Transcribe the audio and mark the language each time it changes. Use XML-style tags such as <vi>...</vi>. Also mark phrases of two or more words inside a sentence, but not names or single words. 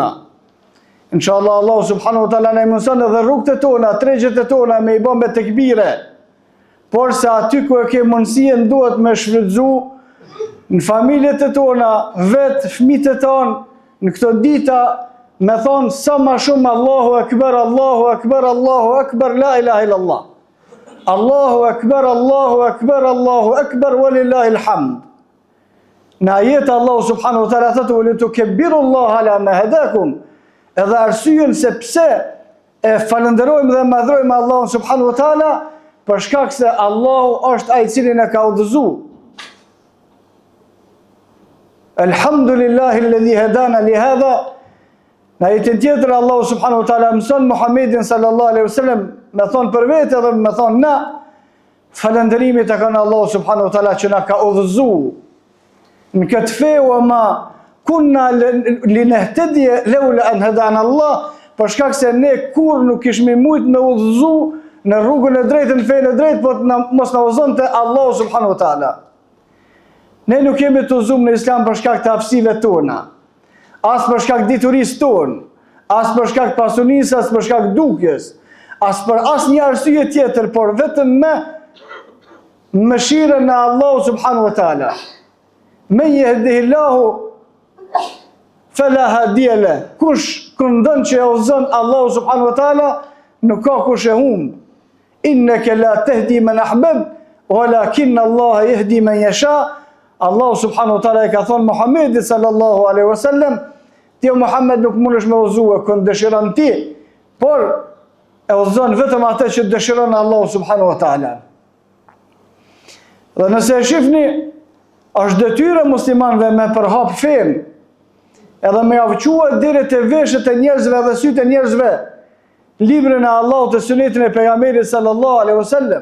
<ar>إن شاء الله الله سبحانه وتعالى</ar> <sq>na mëson edhe rrugët e tona, tregjet e tona me i bën me tekbire. Por se aty ku e ke mundësien duhet me shfrytzu në familjet e tona, vetë fëmijët e tonë, në këto dita me thonë sa ma shumë</sq> <ar>الله أكبر، الله أكبر، الله أكبر، لا إله إلا الله. الله أكبر، الله أكبر، الله أكبر، ولله الحمد.</ar> <sq>Në ajetë</sq> <ar>الله سبحانه وتعالى</ar> <sq>thotë</sq> <ar>لتكبروا الله على ما هداكم.</ar> <sq>Edhe arsyen se pse e falenderojmë dhe madhrojmë Allahun</sq> <ar>سبحانه وتعالى</ar> <sq>për shkak se Allahu është ai i cili na ka udhëzuar.</sq> <ar>الحمد لله الذي هدانا لهذا.</ar> <sq>Në ajetin tjetër</sq> <ar>الله سبحانه وتعالى</ar> <sq>mëson Muhammedin</sq> <ar>صلى الله عليه وسلم</ar> <sq>me thonë për vetë edhe me thonë na falënderimi të kanë</sq> <ar>الله سبحانه وتعالى</ar> <sq>që na ka udhëzuar në këtë fe</sq> <ar>وما كنا لنهتدي لولا أن هدانا الله,</ar> <sq>për shkak se ne kur nuk kishmi mujt me udhëzu në rrugën e drejtë, në fejnë e drejtë, po mos na udhëzonte</sq> <ar>الله سبحانه وتعالى.</ar> <sq>Ne nuk jemi të udhëzuar në Islam për shkak të aftësive tona, as për shkak diturisë tonë, as për shkak pasunisë, as për shkak dukjes, as për asnjë arsye tjetër, por vetëm me mëshirën e</sq> <ar>الله سبحانه وتعالى. من يهده الله فلا هادي له.</ar> <sq>Kush këndon që e udhëzon</sq> <ar>الله سبحانه وتعالى,</ar> <sq>nuk ka kush e humb.</sq> <ar>إنك لا تهدي من أحببت, ولكن الله يهدي من يشاء. الله سبحانه وتعالى</ar> <sq>e ka thonë Muhammedit</sq> <ar>صلى الله عليه وسلم,</ar> <sq>ti o Muhammed nuk mundesh me udhëzue kënd dëshiron ti, por e udhëzon vetëm atë që dëshiron</sq> <ar>الله سبحانه وتعالى.</ar> <sq>Dhe nëse e shifni, është detyrë e muslimanëve me përhap fen, edhe me avquar deri te veshët e njerëzve dhe sytë e njerëzve librin e Allahut dhe sunetin e pejgamberit</sq> <ar>صلى الله عليه وسلم.</ar>